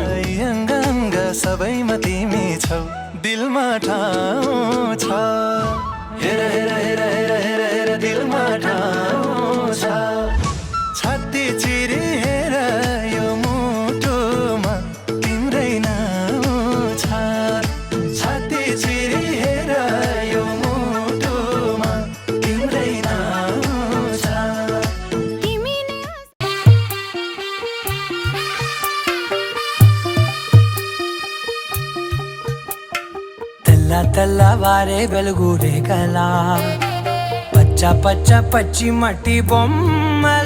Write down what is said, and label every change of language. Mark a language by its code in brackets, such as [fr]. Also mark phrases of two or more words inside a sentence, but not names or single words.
[ne] अङ्ग सबैमा तिमी छौ दिलमा ठाउँ छ हेर हेर हेर हेर हेर हेर दिलमा ठाउँ छ छाती चिरी हेर यो मुटुमा तिम्रै नाउँ छ छाती चिरी हेर यो मुटुमा तिम्रै नाउँ छ [te] తెల్ల తెల్లవారే వెలుగురే కలా పచ్చ పచ్చ పచ్చి మట్టి బొమ్మల